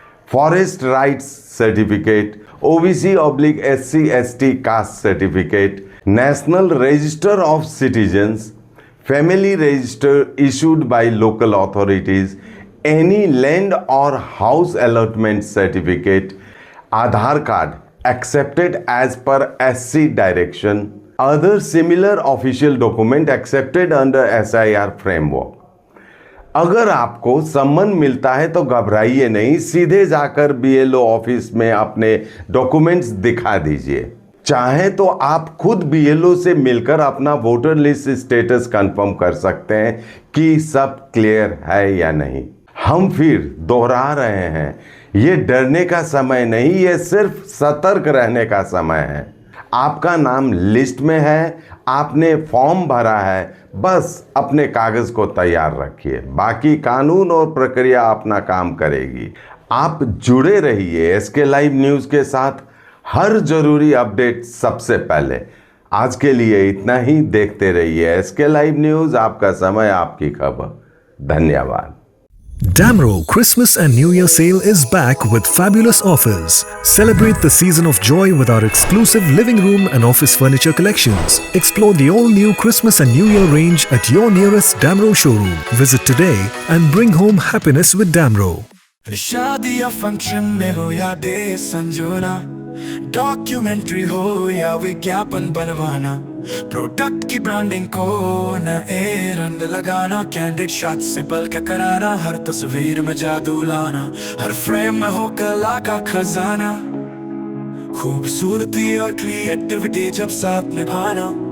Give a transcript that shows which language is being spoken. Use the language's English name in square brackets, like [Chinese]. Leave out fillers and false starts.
[English] forest rights certificate, OBC/SC/ST caste certificate, National Register of Citizens, family register issued by local authorities, any land or house allotment certificate, Aadhaar card accepted as per SC direction, other similar official document accepted under SIR framework। [Hindi] अगर आपको सम्मन मिलता है तो घबराइए नहीं, सीधे जाकर BLO ऑफिस में अपने डॉक्यूमेंट्स दिखा दीजिए। चाहे तो आप खुद BLO से मिलकर अपना वोटर लिस्ट स्टेटस कंफर्म कर सकते हैं कि सब क्लियर है या नहीं। हम फिर दोहरा रहे हैं, ये डरने का समय नहीं, ये सिर्फ सतर्क रहने का समय है। आपका नाम लिस्ट में है, आपने फॉर्म भरा है, बस अपने कागज को तैयार रखिए, बाकी कानून और प्रक्रिया अपना काम करेगी। आप जुड़े रहिए एसके लाइव न्यूज़ के साथ, हर जरूरी अपडेट सबसे पहले। आज के लिए इतना ही, देखते रहिए एसके लाइव न्यूज़, आपका समय, आपकी खबर। धन्यवाद। [English] Damro Christmas and New Year sale is back with fabulous offers. Celebrate the season of joy with our exclusive living room and office furniture collections. Explore the all-new Christmas and New Year range at your nearest Damro showroom. Visit today and bring home happiness with Damro. [Hindi] शादी या function में हो या day संजोना, documentary हो या विज्ञापन बनवाना, product की ब्रांडिंग को नए रंग लगाना, कैंडिड शॉट से बल्कि कराना, हर तस्वीर में जादू लाना, हर फ्रेम में हो कला का खजाना, खूबसूरती और क्रिएटिविटी जब साथ निभाना।